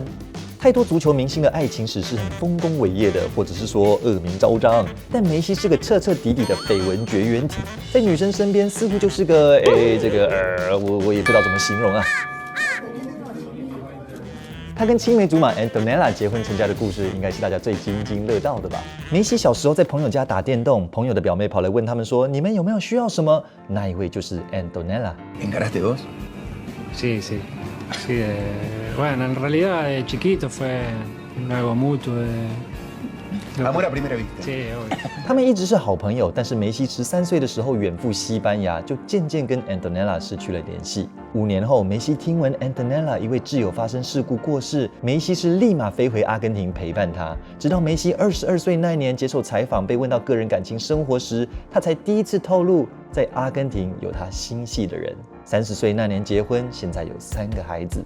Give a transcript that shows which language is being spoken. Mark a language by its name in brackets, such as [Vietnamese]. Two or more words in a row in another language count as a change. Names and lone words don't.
[Chinese] 太多足球明星的爱情史是很丰功伟业的，或者是说恶名昭彰，但梅西是个彻彻底底的绯闻绝缘体，在女生身边似乎就是个我也不知道怎么形容啊。他跟青梅竹马 Antonella 结婚成家的故事，应该是大家最津津乐道的吧？梅西小时候在朋友家打电动，朋友的表妹跑来问他们说：“你们有没有需要什么？” 那一位就是 Antonella。 [Spanish] ¿Encaraste vos? Sí. Bueno, en realidad de chiquito fue algo mutuo. Amor a primera vista. Sí, obvio. [Chinese] 他们一直是好朋友，但是梅西13岁的时候远赴西班牙，就渐渐跟 Antonella 失去了联系。5年后，梅西听闻 Antonella 一位挚友发生事故过世，梅西是立马飞回阿根廷陪伴他。直到梅西22岁那年接受采访，被问到个人感情生活时，他才第一次透露，在阿根廷有他心系的人。30岁那年结婚，现在有3个孩子。